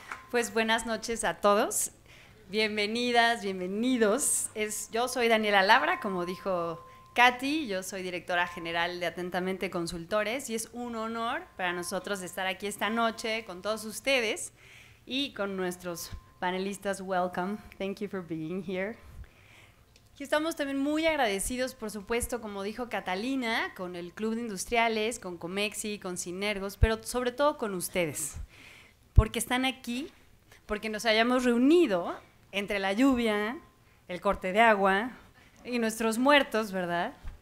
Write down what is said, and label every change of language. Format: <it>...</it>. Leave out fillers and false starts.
<es>Pues buenas noches a todos. Bienvenidas, bienvenidos. Yo soy Daniela Labra, como dijo Katy, yo soy directora general de Atentamente Consultores y es un honor para nosotros estar aquí esta noche con todos ustedes y con nuestros panelistas.</es> <en>Welcome, thank you for being here.</en> <es>Y estamos también muy agradecidos, por supuesto, como dijo Catalina, con el Club de Industriales, con Comexi, con Sinergos, pero sobre todo con ustedes, porque están aquí, porque nos hayamos reunido entre la lluvia, el corte de agua y nuestros muertos, ¿verdad?</es>